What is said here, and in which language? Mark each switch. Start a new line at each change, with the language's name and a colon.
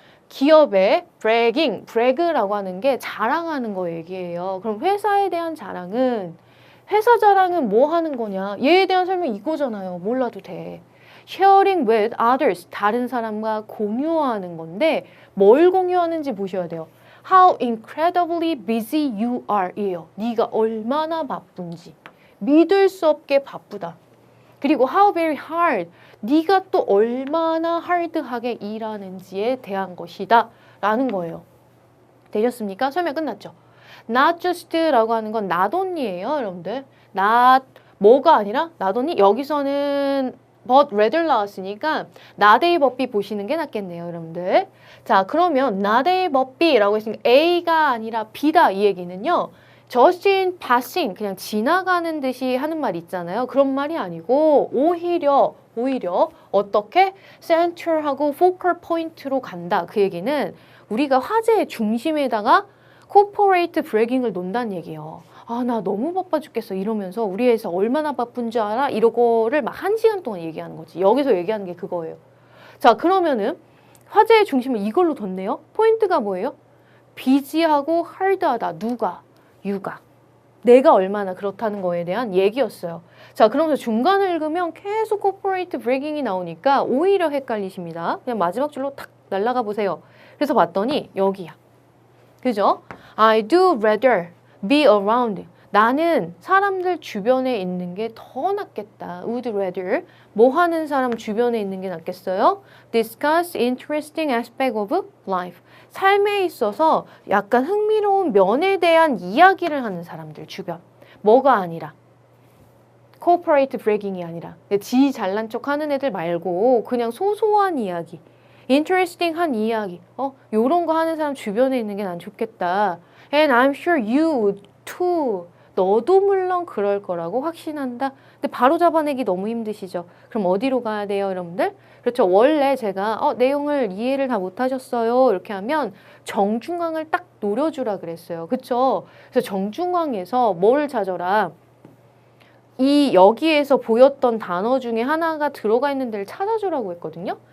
Korean: 기업의 bragging, brag라고 하는 게 자랑하는 거 얘기예요. 그럼 회사에 대한 자랑은 회사 자랑은 뭐 하는 거냐? 얘에 대한 설명 이거잖아요. 몰라도 돼.
English: sharing with others,
Korean: 다른 사람과 공유하는 건데 뭘 공유하는지 보셔야 돼요.
English: How incredibly busy you are 이에요.
Korean: 네가 얼마나 바쁜지. 믿을 수 없게 바쁘다. 그리고
English: how very hard,
Korean: 네가 또 얼마나 하드하게 일하는지에 대한 것이다 라는 거예요. 되셨습니까? 설명 끝났죠?
English: Not just
Korean: 라고 하는 건
English: not only
Korean: 예요, 여러분들. not 뭐가 아니라 not only 여기서는
English: but rather
Korean: 나왔으니까
English: not A but B
Korean: 보시는 게 낫겠네요, 여러분들. 자, 그러면
English: not A but B
Korean: 라고 했으니까 A가 아니라 B다 이 얘기는요.
English: just in passing
Korean: 그냥 지나가는 듯이 하는 말 있잖아요. 그런 말이 아니고 오히려 어떻게 center하고 focal point로 간다. 그 얘기는 우리가 화제의 중심에다가
English: corporate bragging
Korean: 을 논다는 얘기예요. 아, 나 너무 바빠 죽겠어 이러면서 우리 회사 얼마나 바쁜 줄 알아? 이거를 막 1시간 동안 얘기하는 거지. 여기서 얘기하는 게 그거예요. 자, 그러면은 화제의 중심을 이걸로 뒀네요. 포인트가 뭐예요? 비지하고 하드하다. 누가? 유가. 내가 얼마나 그렇다는 거에 대한 얘기였어요. 자, 그러면서 중간을 읽으면 계속
English: corporate bragging
Korean: 이 나오니까 오히려 헷갈리십니다. 그냥 마지막 줄로 탁 날아가 보세요. 그래서 봤더니 여기야. 그죠?
English: I do rather be around.
Korean: 나는 사람들 주변에 있는 게 더 낫겠다.
English: Would rather.
Korean: 뭐 하는 사람 주변에 있는 게 낫겠어요?
English: Discuss interesting aspect of life.
Korean: 삶에 있어서 약간 흥미로운 면에 대한 이야기를 하는 사람들 주변. 뭐가 아니라.
English: corporate bragging
Korean: 이 아니라. 지 잘난 척 하는 애들 말고 그냥 소소한 이야기. interesting한 이야기. 요런 거 하는 사람 주변에 있는 게 난 좋겠다.
English: And I'm sure you would too.
Korean: 너도 물론 그럴 거라고 확신한다. 근데 바로 잡아내기 너무 힘드시죠? 그럼 어디로 가야 돼요, 여러분들? 그렇죠. 원래 제가 내용을 이해를 다 못하셨어요. 이렇게 하면 정중앙을 딱 노려주라 그랬어요. 그렇죠? 그래서 정중앙에서 뭐를 찾아라? 이 여기에서 보였던 단어 중에 하나가 들어가 있는 데를 찾아주라고 했거든요.